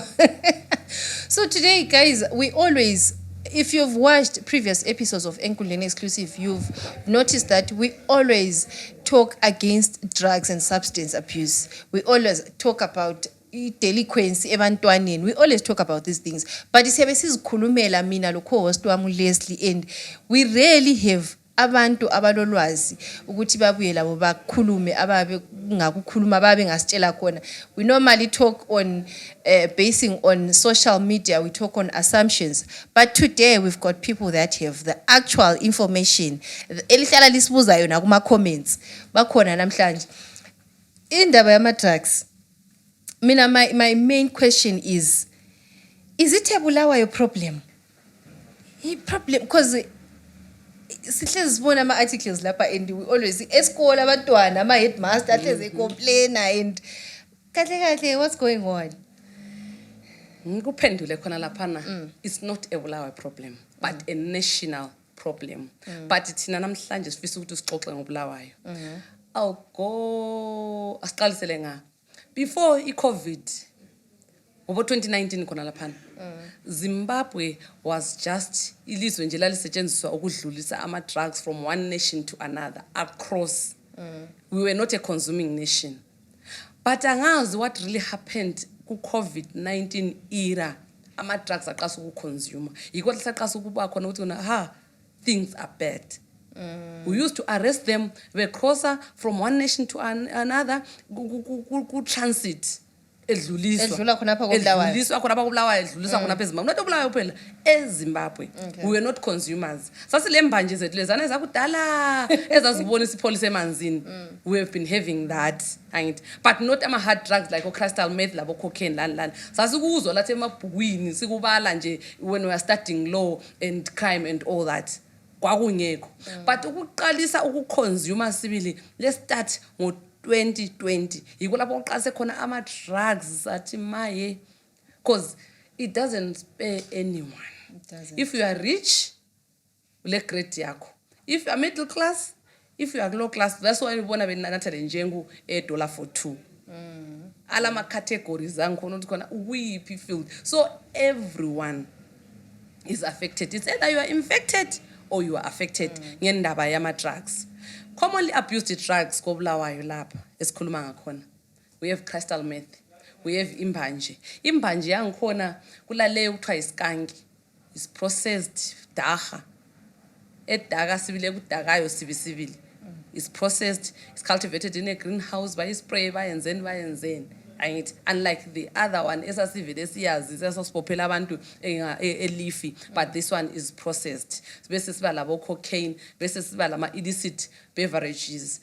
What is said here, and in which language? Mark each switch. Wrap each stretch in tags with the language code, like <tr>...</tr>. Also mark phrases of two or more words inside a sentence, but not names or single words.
<en>So today, guys, we always, if you've watched previous episodes of Enkundleni Exclusive, you've noticed that we always talk against drugs and substance abuse. We always talk about delinquency ebantwaneni. We always talk about these things.</en> <nd>But siyabe sizikhulumela mina lo co-host wami Leslie,</nd> <en>and we rarely have</en> <nd>abantu abalolwazi ukuthi babuye labo bakhulume ababe ngakukhuluma ababe ngasitshela khona.</nd> <en>We normally talk on basing on social media, we talk on assumptions, but today we've got people that have the actual information</en> <nd>elihlala lisibuza yona kuma comments bakhona namhlanje. Indaba yama drugs, mina</nd> <en>my main question is it a Bulawayo problem? Problem because</en> <nd>sihlezi sibona ama-articles lapha</nd> <en>and we always</en> <nd>esikole abantwana ama-headmaster ahlezi complaina and kahle</nd> <en>what's going on?</en> <nd>Ngikuphendule khona laphana.</nd> <en>It's not a Bulawayo problem, but a national problem.</en> <nd>But thina namhlanje sifisa ukuthi sixoxe ngoBulawayo. Awugo asiqalisele nga. Before i-COVID, over 2019 khona laphana.</nd> <en>Zimbabwe was just</en> <nd>ilizwe nje lalisetshenziswa ukudlulisa ama drugs</nd> <en>from one nation to another across. We were not a consuming nation.</en> <nd>But angazi</nd> <en>what really happened</en> <nd>ku COVID-19 era, ama drugs aqasa ukuconsume. Yiko lasaqasa ukuba khona ukuthi</nd> <en>things are bad. We used to arrest them, we crosser from one nation to another,</en> <nd>ku transit. Edlula khona apha koBulawayo. Edluliswa khona apha koBulawayo, edluliswa khona apha eZimbabwe. Not eBulawayo phela, eZimbabwe.</nd> <en>We were not consumers.</en> <nd>Sasile mbanje zethu lezana ezakudala ezazibona isipholisa emanzini.</nd> <en>We have been having that. But not ama hard drugs like crystal meth labo cocaine lan.</en> <nd>Sasikuzwa lathi emabhukwini sikubala nje</nd> <en>when we are studying law and crime and all that.</en> <nd>Kwakungekho. But ukuqalisa ukuconsumer sibili,</nd> <en>let's start</en> <nd>ngo 2020 yiko lapho uqase khona ama drugs athi maye,</nd> <en>because it doesn't spare anyone. doesn't. If you are rich,</en> <nd>ule grade yakho.</nd> <en>If you are middle class, if you are low class, that's why</en> <nd>ubona benanatha le njengu</nd> <en>$1 for 2.</en> <nd>Alama categories angikhona ukuthi khona uyiphi field.</nd> <en>So everyone is affected. It's either you are infected or you are affected</en> <nd>ngendaba yama drugs.</nd> <en>Commonly abused drugs</en> <nd>ko Bulawayo lapha esikhuluma ngakhona.</nd> <en>We have crystal meth. We have imbanje.</en> <nd>Imbanje yangikhona kulaleyo kuthiwa iskanki.</nd> <en>Is processed dagga.</en> <nd>Edagga sibile kudagayo sibisibili.</nd> <en>It's processed, it's cultivated in a greenhouse by spray bayenzeni. And unlike the other one,</en> <nd>esasivele siyazi sesasibophela abantu</nd> <en>leafy, but this one is processed.</en> <nd>Bese siba labo cocaine, bese siba lama illicit beverages.</nd>